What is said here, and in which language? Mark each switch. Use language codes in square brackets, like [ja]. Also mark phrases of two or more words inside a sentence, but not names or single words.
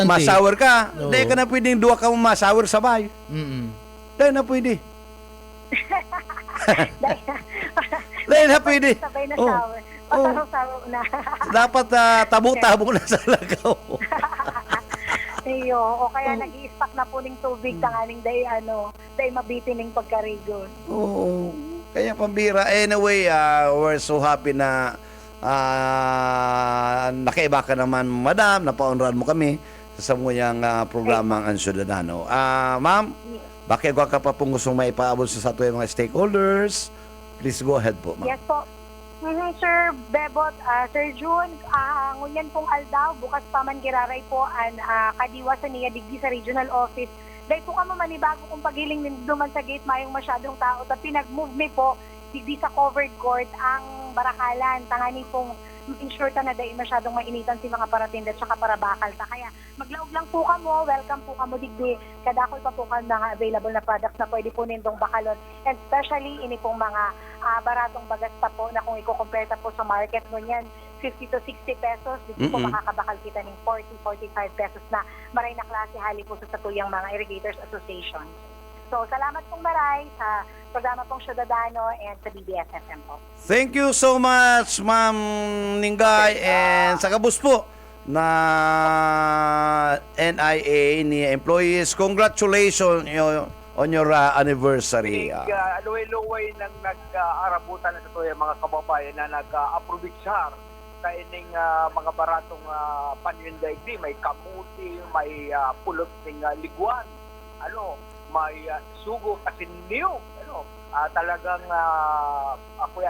[bik] masour ka dahil ka na pwedeng duwa ka masour sabay dahil na pwede dahil na pwede sabay na shower. Pasaro-saro na. Dapat tabo-tabo na sa lagaw. O kaya nag-i-stock na po ng tubig tanganing day mabitin ng pagkarigos. Oo. Kaya pambira. [en] Anyway, we're so happy [bik] na nakaiba ka naman, madam. Napaunran mo kami sa muyang programang Ang Ciudadano. Ma'am, Bakit ka pa pong gustong maipaabot sa ato yung mga stakeholders? [en] Please go ahead po, ma'am. Yes po. [bik] Sir Bebot, Sir June, ngunyan pong aldaw, bukas pa man giraray po ang kadiwa sa niya digdi sa regional office. Dahil po kamo manibago kung pagiling duman sa gate mayong masyadong tao. Tapos pinag-move me po digdi sa covered court ang barakalan. Tangani pong ensure ta na dahil masyadong mainitan si mga paratinda at saka para bakal ta. Kaya maglaog lang po kamo, welcome po kamo digdi. Kadakol pa po kan mga available na products na pwede po nindong bakalon. And especially ini pong mga baratong bagas pa po na kung i-compare ta po sa market mo yan, 50 to 60 pesos. Dito po makakabakal kita ng 40, 45 pesos na maray na klase hali po sa satuyang mga irrigators association. So, salamat pong maray sa programa pong Ciudadano and sa BBS-FM po. [en] Thank you so much, Ma'am Ningay. [bik] And sa kabus po na NIA ni employees, [en] congratulations on your anniversary. [bik] Luway-luway nang nag-arabutan na ito yung mga kababayan na nag-aprovechar sa ining mga baratong panindaigdi. May kamuti, may pulot ng liguan, may sugo kasi new, talagang ako yan.